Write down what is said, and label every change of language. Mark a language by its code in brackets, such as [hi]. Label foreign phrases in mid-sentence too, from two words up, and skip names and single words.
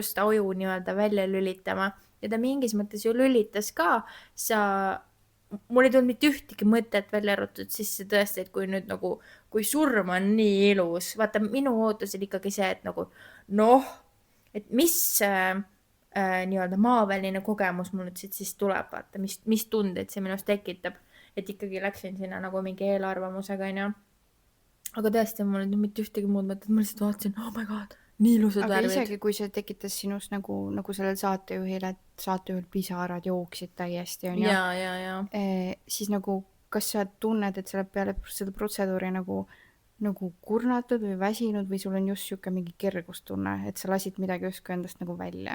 [et] just aju nii-öelda välja lülitama ja ta mingis mõttes ju lülitas ka, mul ei tulnud mitte ühtegi mõtet välja arvatud sisse tõesti, et kui nüüd nagu, kui surm on nii ilus, vaata minu ootus oli ikkagi see, et nagu noh, et mis nii-öelda maaväline kogemus mul nüüd siis tuleb, vaata, mis tundeid see minust tekitab, et ikkagi läksin sinna nagu mingi eelarvamusega, onju. Aga tõesti, mul ei mitte ühtegi muud mõtet, ma lihtsalt vaatasin, [en] oh my god, [et] nii ilusad värvid. Aga isegi kui see tekitas sinust nagu sellel saatejuhil, et saatejuhil pisarad jooksid täiesti, onju. Ja. Siis nagu, kas sa tunned, et sa oled peale seda protseduuri nagu kurnatud või väsinud või sul on just siuke mingi kergustunne, et sa lasid midagi justkui endast nagu välja?